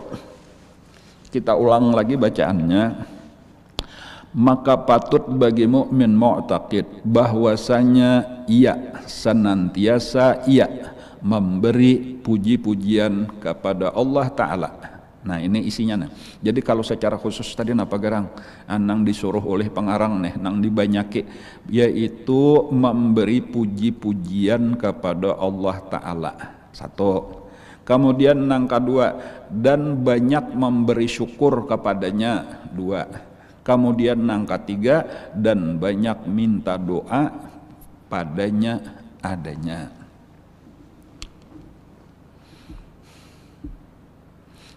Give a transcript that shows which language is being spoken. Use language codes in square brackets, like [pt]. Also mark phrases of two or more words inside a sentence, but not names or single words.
[id] Kita ulang lagi bacaannya. Maka patut bagi mukmin mu'taqid bahwasanya ia senantiasa memberi puji-pujian kepada Allah Ta'ala. Nah ini isinya nih. Jadi kalau secara khusus tadi napa garang nang disuruh oleh pengarang nih, nang dibanyaki, yaitu memberi puji-pujian kepada Allah Ta'ala. Satu. Kemudian nang kedua, dan banyak memberi syukur kepadanya. Dua. Kemudian nang ketiga, dan banyak minta doa padanya adanya.